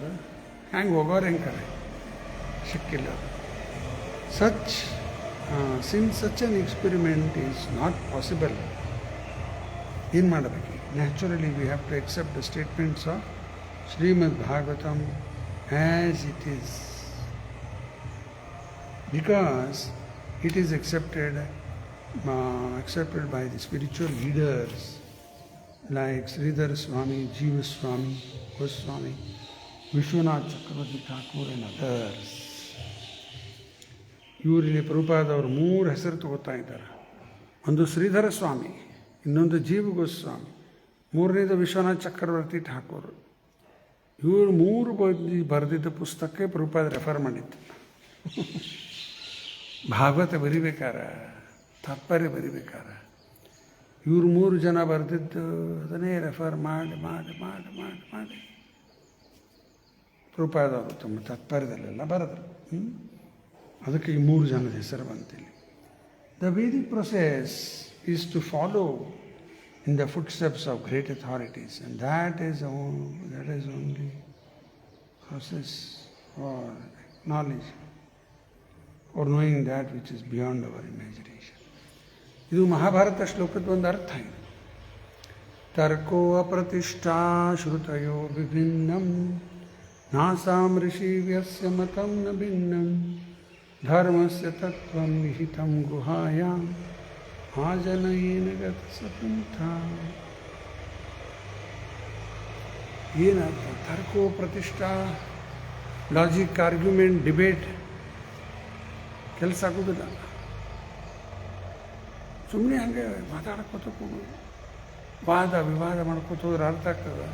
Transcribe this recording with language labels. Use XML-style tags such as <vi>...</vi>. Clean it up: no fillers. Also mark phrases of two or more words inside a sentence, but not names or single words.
<kn>ಹೆಂಗೆ ಹೋಗೋರು ಹೆಂಗೆ ಕರೆ ಸಿಕ್ಕಿಲ್ಲ.</kn> <en>such since such an experiment is not possible,</en> <kn>ಏನು ಮಾಡಬೇಕು?</kn> <en>naturally we have to accept the statements of ಶ್ರೀಮದ್ ಭಾಗವತಂ as it is, because it is accepted by the spiritual leaders like Sridhar Swami, Jiva Swami, Goswami, Vishwanath Chakravarti Thakur and others.</en> <kn>ಇವರಲ್ಲಿ ಪ್ರಭುಪಾದವರು 3 ಹೆಸರು ತಗೋತಾ ಇದ್ದಾರೆ. ಒಂದು ಶ್ರೀಧರ ಸ್ವಾಮಿ, ಇನ್ನೊಂದು ಜೀವ ಗೋಸ್ವಾಮಿ, ಮೂರನೇದು ವಿಶ್ವನಾಥ್ ಚಕ್ರವರ್ತಿ ಠಾಕೂರ್. ಇವರು 3 ಬರೆದಿದ್ದ ಪುಸ್ತಕಕ್ಕೆ ಪ್ರಭುಪಾದ ರೆಫರ್ ಮಾಡಿತ್ತು. ಭಾಗವತ ಬರಿಬೇಕಾರ, ತಾತ್ಪರ್ಯ ಬರಿಬೇಕಾರ ಇವರು 3 ಜನ ಬರೆದಿದ್ದು ಅದನ್ನೇ ರೆಫರ್ ಮಾಡಿ ಮಾಡಿ ಮಾಡಿ ಮಾಡಿ ಮಾಡಿ ಪ್ರಭುಪಾದವರು ತಮ್ಮ ತಾತ್ಪರ್ಯದಲ್ಲೆಲ್ಲ ಬರೆದರು. ಅದಕ್ಕೆ ಈ 3 ಜನದ ಹೆಸರು ಬಂತಿಲ್ಲ.</kn> <en>the Vedic process is to follow in the footsteps of great authorities, and that is only process for knowledge, or knowing that which is beyond our imagination.</en> <kn>ಇದು ಮಹಾಭಾರತ ಶ್ಲೋಕದ ಒಂದು ಅರ್ಥ ಇದೆ.</kn> <sa>ತರ್ಕೋ ಅಪ್ರತಿಷ್ಠಾ ಶ್ರುತಯೋ ವಿಭಿನ್ನಂ ನಾಸಾಂ ಋಷಿವ್ಯಸ್ಯ ಮತಂ ನ ಭಿನ್ನಂ ಧರ್ಮಸ್ಯ ತತ್ವಂ ನಿಹಿತಂ ಗುಹಾಯಾಂ ಆಜನಯೇನ ಗತಸಪಂಥ.</sa> <kn>ಏನರ್ಥ?</kn> <sa>ತರ್ಕೋ ಪ್ರತಿಷ್ಠಾ,</sa> <en>logic, argument, debate</en> <kn>ಕೆಲಸ ಆಗೋದಿಲ್ಲ. ಸುಮ್ಮನೆ ಹಂಗೆ ಮಾತಾಡ್ಕೋತ ಕೂಡು, ವಾದ ವಿವಾದ ಮಾಡ್ಕೋತ ಹೋದ್ರೆ ಅರ್ಥ ಆಗ್ತದೆ?</kn>